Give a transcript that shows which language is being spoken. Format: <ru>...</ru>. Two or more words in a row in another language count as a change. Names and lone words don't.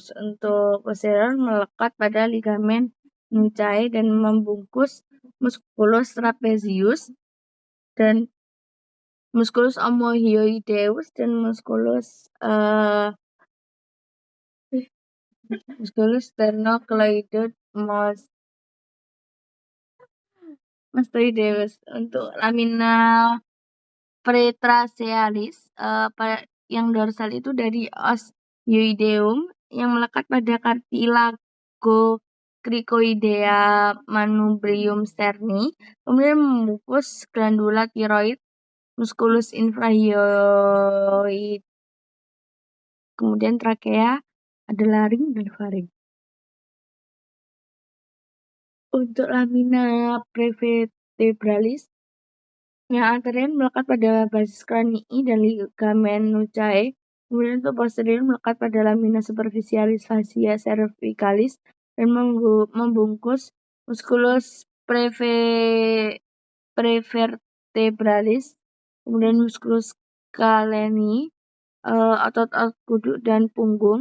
<id>Untuk posterior melekat pada</id> <la>ligamen nuchae</la> <id>dan membungkus</id> <la>musculus trapezius</la> <id>dan</id> <la>musculus omohyoideus</la> <id>dan</id> <la>musculus sternocleidomastoideus.</la> <id>Untuk</id> <la>lamina pretracealis</la> <id>yang dorsal itu dari</id> <la>os hyoideum</la> <id>yang melekat pada</id> <la>cartilago cricoidea manubrium sterni,</la> <id>kemudian membungkus</id> <la>glandula tiroid, musculus infrahyoid,</la> <id>kemudian trakea, ada laring dan faring. Untuk</id> <la>lamina prevertebralis</la> <id>yang anterior melekat pada</id> <la>basis kranii</la> <id>dan</id> <la>ligamen nuchae,</la> <id>kemudian untuk posterior melekat pada</id> <la>lamina superficialis fascia cervicalis</la> <id>dan membungkus</id> <la>musculus prevertebralis,</la> <id>kemudian</id> <la>musculus scaleni,</la> <id>otot-otot kuduk dan punggung.</id>